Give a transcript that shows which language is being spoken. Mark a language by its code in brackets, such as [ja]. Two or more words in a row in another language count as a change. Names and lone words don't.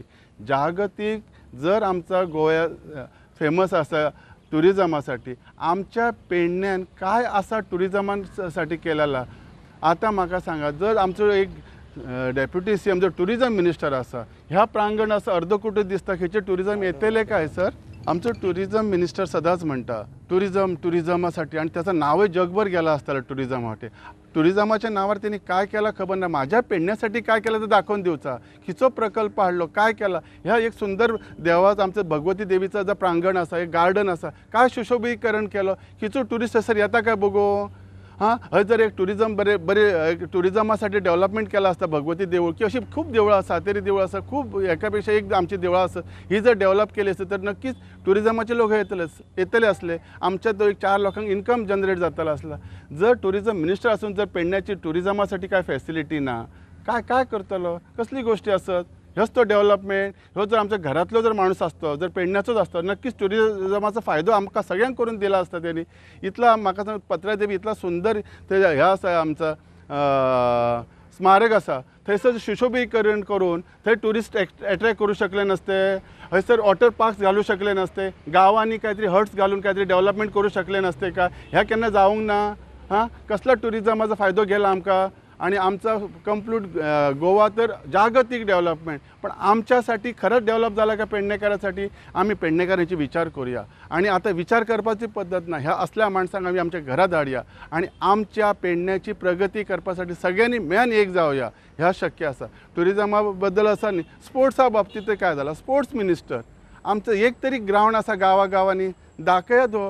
[kok] जागतीक जर आमचा गोंया फेमस आसा टुरिजमासाठी, आमच्या पेडण्यान काय आसा टुरिजमासाठी केलेला? आता म्हाका सांगा, जर आमचो एक [en] Deputy CM [kok] जो [en] tourism minister [kok] आसा, ह्या प्रांगण असं अर्धकुटी दिसता, हेचे टुरिजम येतले काय सर? आमचो [en] tourism minister [kok] सदांच म्हणटा टुरिजमासाठी, आणि त्याचं नावच जगभर गेला असताना टुरिजमासाठी. टुरिजमाच्या नावावर त्यांनी काय केलं खबर ना. माझ्या पेडण्यासाठी काय केलं तर दाखवून दिवचा. खिचो प्रकल्प हाडलो, काय केला. ह्या एक सुंदर देवाचं आमचं भगवती देवीचं जर प्रांगण असा, एक गार्डन असा, काय सुशोभीकरण केलं. खिचो टुरिस्ट सर येता काय बघू. हां, हय जर एक टुरिजम बरे टुरिजमासाठी डेव्हलपमेंट केला असता, भगवती देवूळ की अशी खूप देवळां आसा, सातेरी देवूळ आसा, खूप एकापेक्षा एक आमची देवळां आसा, ही जर डेव्हलप केली असती तर नक्कीच टुरिजमाचे लोक येतले असले. आमच्या तो एक 4 लोकांक [en] income generate [kok] जातला असला. जर [en] tourism minister [kok] असून जर पेडण्याची टुरिजमासाठी काय फॅसिलिटी ना, काय करतलो, कसली गोष्टी असत. ह्योच तो डेव्हलपमेंट. ह्यो जर आमच्या घरातलो जर माणूस असतो, जर पेडण्याचोच असतो, नक्कीच टुरिजमाचा फायदो आमकां सगळ्यांक करून दिला असता त्यांनी. इतला म्हाका सांग, पत्रा देवी इतला सुंदर ते ह्या आसा आमचा स्मारक आसा, थंयसर सुशोभीकरण करून थंय [en] tourist attract [kok] करू शकले नसते. हयसर [en] water parks [kok] घालू शकले नसते. गांवांनी काहीतरी हट्स घालून काहीतरी डेव्हलपमेंट करू शकले नसते का. ह्या केन्ना जावंक ना. हां, कसला टुरिजमाचा फायदो गेला आमकां. आणि आमचा कंप्लीट गोवा तर जागतिक डेव्हलपमेंट, पण आमच्यासाठी खरंच डेव्हलप झाला का पेडणेकरांसाठी. आम्ही पेडणेकरांची विचार करूया. आणि आता विचार करपाची पद्धत ना, ह्या असल्या माणसांक आम्ही आमच्या घरात हाडया आणि आमच्या पेडण्याची प्रगती करपासाठी सगळ्यांनी मेन एक जावया. ह्या शक्य आसा. टुरिजमाबद्दल आसा न्ही, स्पोर्ट्सा बाबतींत काय झाला, [en] sports minister [kok] आमचं एक तरी ग्राउंड आसा गांवागांवांनी, दाखया तो.